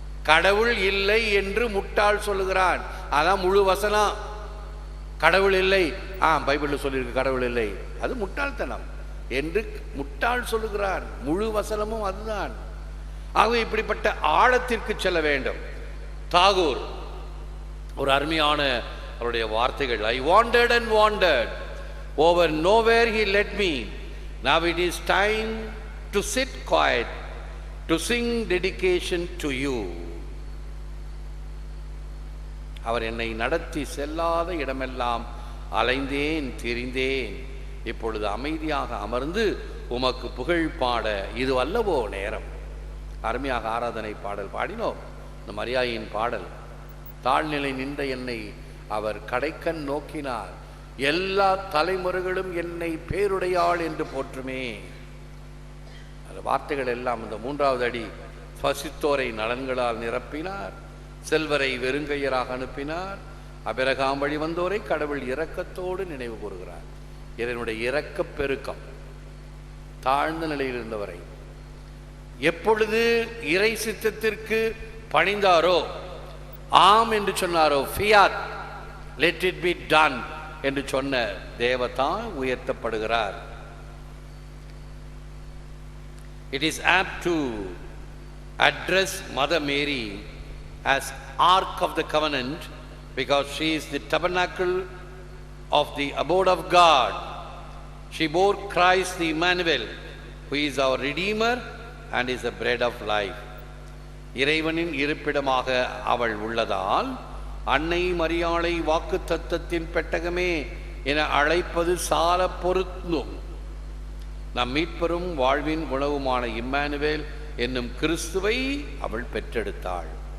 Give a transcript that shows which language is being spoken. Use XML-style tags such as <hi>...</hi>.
<ta>கடவுள் இல்லை என்று முட்டாள் சொல்லுகிறான். அதான் முழு வசனம். கடவுள் இல்லை, பைபிளில் சொல்லியிருக்கு கடவுள் இல்லை, அது முட்டாள்தனம் என்று முட்டாள் சொல்லுகிறான். முழு வசனமும் அதுதான். ஆகவே இப்படிப்பட்ட ஆழத்திற்கு செல்ல வேண்டும். தாகூர் ஒரு அருமையான அவருடைய வார்த்தைகள்,</ta> <en>I wandered and wandered over nowhere he led me, now it is time to sit quiet, to sing dedication to you.</en> <ta>அவர் என்னை நடத்தி செல்லாத இடமெல்லாம் அலைந்தேன் திரிந்தேன், இப்பொழுது அமைதியாக அமர்ந்து உமக்கு புகழ் பாட இது அல்லவோ நேரம். அருமையாக ஆராதனை பாடல் பாடினோம். இந்த மரியாயின் பாடல், தாழ்நிலை நின்ற என்னை அவர் கடைக்கண் நோக்கினார், எல்லா தலைமுறைகளும் என்னை பேருடையாள் என்று போற்றுமே. அந்த வார்த்தைகள் எல்லாம் இந்த 3வது அடி, பசித்தோரை நலன்களால் நிரப்பினார், செல்வரை வெறுங்கையராக அனுப்பினார், அபிரகாம் வழி வந்தோரை கடவுள் இரக்கத்தோடு நினைவு கூறுகிறார். இதனுடைய இரக்க பெருக்கம் தாழ்ந்த நிலையில் இருந்தவரை எப்பொழுது இறை சித்தத்திற்கு பணிந்தாரோ, ஆம் என்று சொன்னாரோ, ஃபியாத்</ta> <en>let it be done</en> <ta>என்று சொன்ன தேவதான் உயர்த்தப்படுகிறார்.</ta> <en>It is apt to address Mother Mary as Ark of the Covenant because she is the tabernacle of the abode of God. She bore Christ the Emmanuel, who is our Redeemer and is the bread of life.</en> <ta>இறைவனின் இருப்பிடமாக அவள் உள்ளதால் அன்னை மரியாளை வாக்கு தத்தத்தின் பெட்டகமே என அழைப்பது சால பொருந்தும். நம் மீட்பெரும் வாழ்வின் உணவுமான இம்மானுவேல் என்னும் கிறிஸ்துவை அவள் பெற்றெடுத்தாள்.</ta>